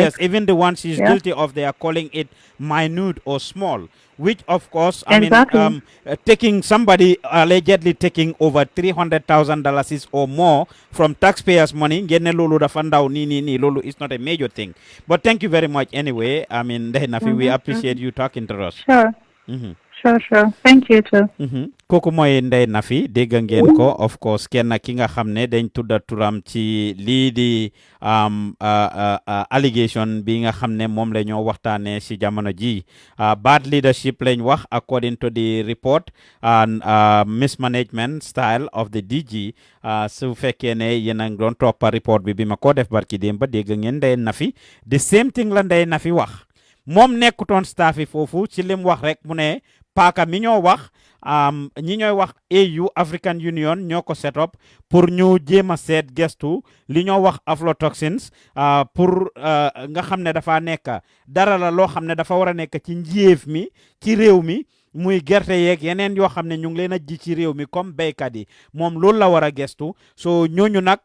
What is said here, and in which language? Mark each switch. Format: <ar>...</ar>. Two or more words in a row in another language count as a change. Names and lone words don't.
<en>yes, even the one she's guilty of, they are calling it minute or small, which of course, taking somebody allegedly taking over $300,000 or more from taxpayers' money, lulu is not a major thing. But thank you very much anyway. We appreciate you talking to us. Sure. Sure. Thank you too.</en> <wo>Kooku mooy Ndeye Nafi dégg ngeen ko,</wo> <en>of course</en> <wo>kenn ki nga xam ne dañ tudda turam ci lii di allegation bi nga xam ne moom la ñoo waxtaanee si jamono ji.</wo> <en>Bad leadership</en> <wo>lañ wax</wo> <en>according to the report and mismanagement style of the DG.</en> <wo>Su fekkee ne yéen a ngi doon toppa report bi ma ko def barki démb ba dégg ngeen Ndeye Nafi</wo> <en>the same thing</en> <wo>la Ndeye Nafi wax. Moom nekkutoon staff yi foofu ci lim wax rek mu ne paaka mi ñoo wax ñi ñooy wax AU African Union ñoo ko</wo> <en>set up</en> <wo>pour ñu jéem a seet gestu li ñoo wax aflatoxins pour nga xam ne dafa nekk dara la loo xam ne dafa war a nekk ci njiéef mi ci réew mi muy gerte yeeg yeneen yoo xam ne ñu ngi leen a ji ci réew mi comme béykat yi moom loolu la war a gestu so ñooñu nag</wo>